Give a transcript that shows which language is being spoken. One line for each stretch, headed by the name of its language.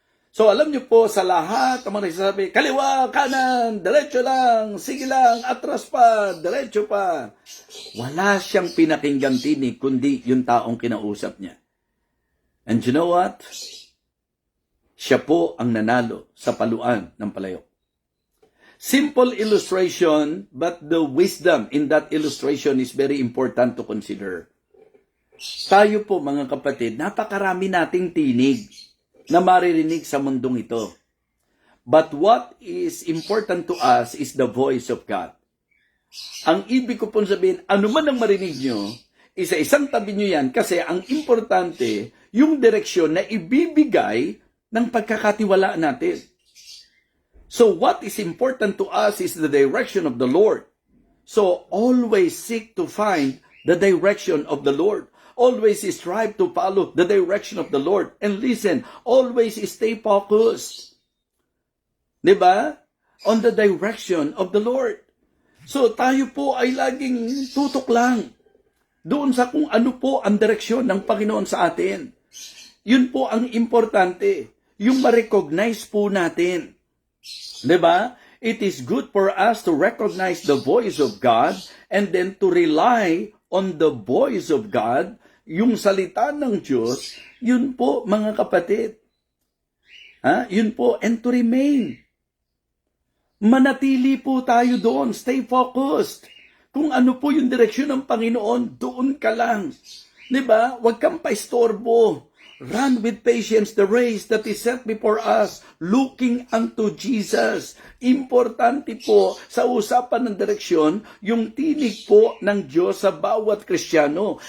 Filipino: So, alam niyo po, sa lahat ng mga nagsasabi, kaliwa, kanan, diretso lang, sige lang, atras pa, diretso pa. Wala siyang pinakinggang tinig, kundi yung taong kinausap niya.
English: And you know what?
Filipino: Siya po ang nanalo sa paluan ng palayo.
English: Simple illustration, but the wisdom in that illustration is very important to consider.
Filipino: Tayo po, mga kapatid, napakarami nating tinig na maririnig sa mundong ito.
English: But what is important to us is the voice of God.
Filipino: Ang ibig ko pong sabihin, ano man ang marinig nyo, isa-isang tabi nyo yan kasi ang importante, yung direksyon na ibibigay ng pagkakatiwalaan natin.
English: So what is important to us is the direction of the Lord. So always seek to find the direction of the Lord. Always strive to follow the direction of the Lord. And listen, always stay focused.
Filipino: Diba?
English: On the direction of the Lord.
Filipino: So tayo po ay laging tutok lang doon sa kung ano po ang direksyon ng Panginoon sa atin. Yun po ang importante. Yung ma-recognize po natin. Diba?
English: It is good for us to recognize the voice of God and then to rely on the voice of God,
Filipino: yung salita ng Diyos, yun po mga kapatid. Yun po,
English: and to remain.
Filipino: Manatili po tayo doon,
English: stay focused.
Filipino: Kung ano po yung direksyon ng Panginoon, doon ka lang. Diba? Huwag kang paistorbo.
English: Run with patience the race that is set before us, looking unto Jesus.
Filipino: Importante po sa usapan ng direksyon, yung tinig po ng Diyos sa bawat Kristiyano.